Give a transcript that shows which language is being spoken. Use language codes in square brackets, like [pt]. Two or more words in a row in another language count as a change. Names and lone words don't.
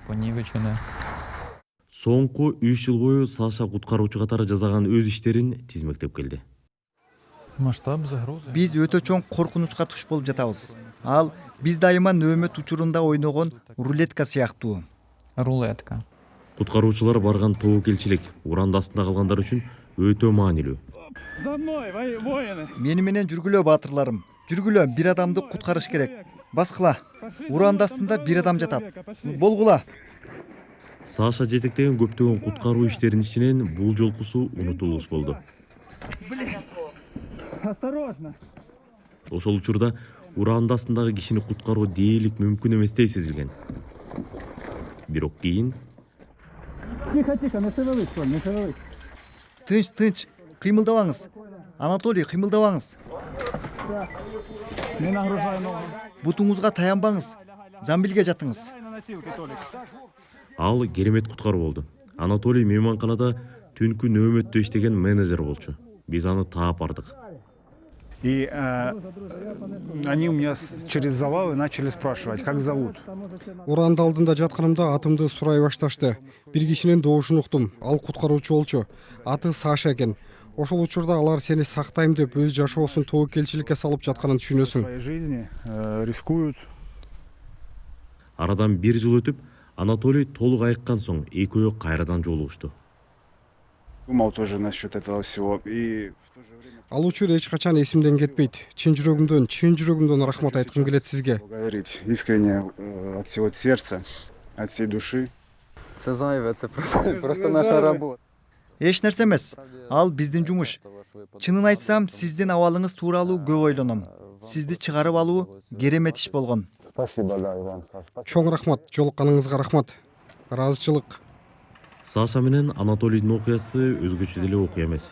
[ky] Соңку 3 жыл бою Саша куткаруучу катары жасаган өз иштерин тизмектеп келди. Биз өтө чоң коркунучка туш болуп жатабыз. Ал биз дайыма нөөмөт учурунда ойногон рулетка сыяктуу. Рулетка. Куткаруучулар барган тобокелчилик уранда астында калгандар үчүн өтө маанилүү. [ru] За мной, воины! [ky] Мени менен жүргүлө баатырларым. Жүргүлө, бир адамды куткарыш керек. Баскыла. Уранда астында бир адам жатат. Болгула. Саша жетектеген көптөгөн куткаруу иштеринин ичинен бул жолкусу унутулуус болду. [ru] Осторожно! [ky] Ошол учурда уранда астындагы кишини куткаруу дээрлик мүмкүн эместей сезилген. Бирок кийин [ru] Тихо, не шевелись, Коль, не шевелись. [ky] Тынч, кыймылдабаңыз. Анатолий, кыймылдабаңыз. [ru] Не нагружай ногу. [ky] Бутуңузга таянбаңыз. Замбилге жатыңыз. [ru] На носилки, Толик. [ky] ал керемет куткаруу болду. Анатолий мейманканада түнкү нөөмөттө иштеген менеджер болчу. Биз аны таап бардык. [ru] И они у меня через завалы начали спрашивать, как зовут. [ky] Уранда алдында жатканымда атымды сурай башташты. Бир кишинин добушун уктум. Ал куткаруучу болчу. Аты Саша экен. Ошол учурда алар сени сактайм деп өз жашоосун тобокелчиликке салып жатканын түшүнөсүң. [ru] В своей жизни рискуют. [ky] Арадан 1 жыл өтүп, Анатолий толук айыккан соң экөө кайрадан жолугушту. [ru] Думал тоже насчет этого всего. И в то же время [ky] Ал учур эч качан эсимден кетпейт. Чын жүрөгүмдөн рахмат айткым келет сизге. [ru] благодарить искренне от всего сердца, от всей души. [uk] Це зайве, це просто наша робота. [ky] Эч нерсе эмес. Ал биздин жумуш. Чынын айтсам, сиздин абалыңыз тууралуу көп ойлоном. Сизди чыгарып алуу керемет иш болгон. [ru] Спасибо, да, Иван. [ky] Чоң рахмат, жолукканыңызга рахмат. Ыраазычылык. Саша менен Анатолийдин окуясы өзгөчө деле окуя эмес.